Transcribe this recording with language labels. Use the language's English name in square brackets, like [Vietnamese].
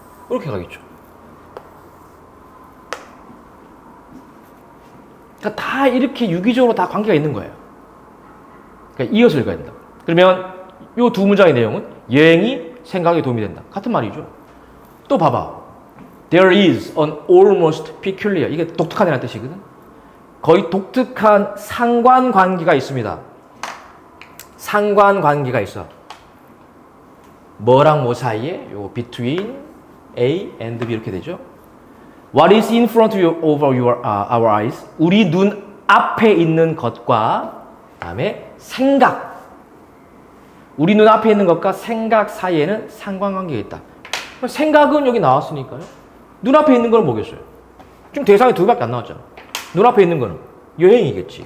[Korean] 이렇게 가겠죠. 그러니까 다 이렇게 유기적으로 다 관계가 있는 거예요. 그러니까 이어서 읽어야 된다. 그러면 이 두 문장의 내용은 여행이 생각에 도움이 된다. 같은 말이죠. 또 봐봐. [English] There is an almost peculiar. [Korean] 이게 독특한이라는 뜻이거든. 거의 독특한 상관관계가 있습니다. 상관관계가 있어. 뭐랑 뭐 사이에? 요 [English] between A and B [Korean] 이렇게 되죠. [English] What is in front of our eyes? [Korean] 우리 눈 앞에 있는 것과 그다음에 생각. 우리 눈 앞에 있는 것과 생각 사이에는 상관관계가 있다. 생각은 여기 나왔으니까요. 눈앞에 있는 건 뭐겠어요? 지금 대상이 두 개밖에 안 나왔잖아. 눈앞에 있는 거는 여행이겠지.